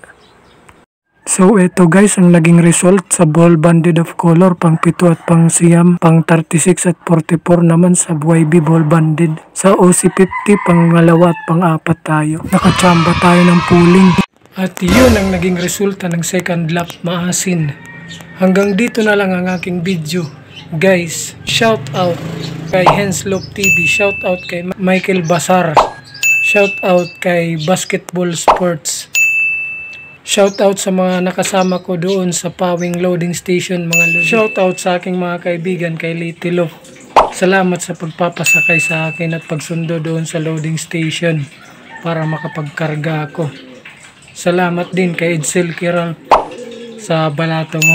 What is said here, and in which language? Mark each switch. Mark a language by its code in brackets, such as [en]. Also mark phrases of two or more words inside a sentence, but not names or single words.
[tl] So eto guys ang naging result sa [en] ball banded of color [tl] pang 7 at pang siyam, pang 36 at 44 naman sa YB [en] ball banded. [tl] Sa OC50 pang 2 at pang 4 tayo. Nakachamba tayo ng pooling. At yun ang naging resulta ng [en] second lap, [tl] maasin. Hanggang dito na lang ang aking video. Guys, [en] shout out kay Henslope TV, shout out kay Michael Basar, shout out kay Basketball Sports. Shout out [tl] sa mga nakasama ko doon sa Pawing Loading Station mga lodi. [en] Shout out [tl] sa aking mga kaibigan kay Litilo. Salamat sa pagpapasakay sa akin at pagsundo doon sa loading station para makapagkarga ako. Salamat din kay Edsel Kiral sa balato mo.